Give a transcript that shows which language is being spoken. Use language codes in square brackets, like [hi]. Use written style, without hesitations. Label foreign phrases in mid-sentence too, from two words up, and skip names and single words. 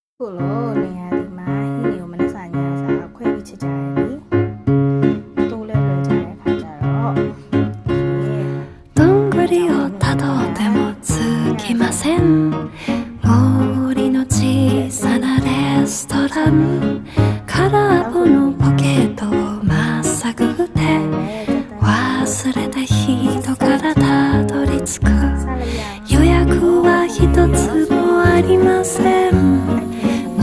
[my] ခုလိုနေရာဒီမှာဟင်းတွေကိုမနှက်စာညာစာခွဲပြီးချစ်ကြရတယ်တိုးလဲလွယ်ကြတဲ့ခါကျတော့ [ja] どんぐりをたどってもつきません森の小さなレストラン空っぽのポケットをまっさぐって忘れた人からたどり着く予約は一つもありません森